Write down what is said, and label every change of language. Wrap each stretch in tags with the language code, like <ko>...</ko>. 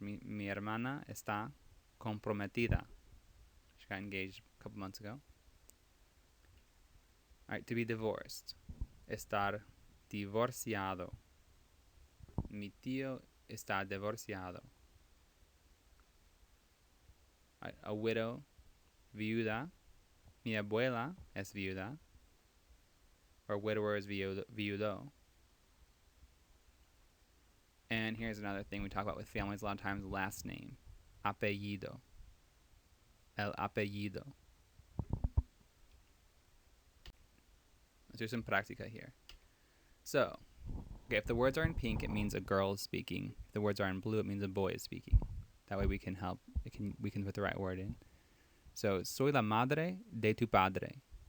<es>Mi hermana está comprometida.</es> <en>She got engaged a couple months ago. All right, to be divorced, estar divorciado.</en> <es>Mi tío está divorciado.</es> <en>All right, a widow,</en> <es>viuda. Mi abuela es viuda.</es> <en>Or widower is viudo. And here's another thing we talk about with families a lot of times, last name. Apellido. El apellido. Let's do some practica here. So, okay, if the words are in pink, it means a girl is speaking. If the words are in blue, it means a boy is speaking. That way we can help. We can put the right word in.</en> <es>So, soy la madre de tu padre.</es>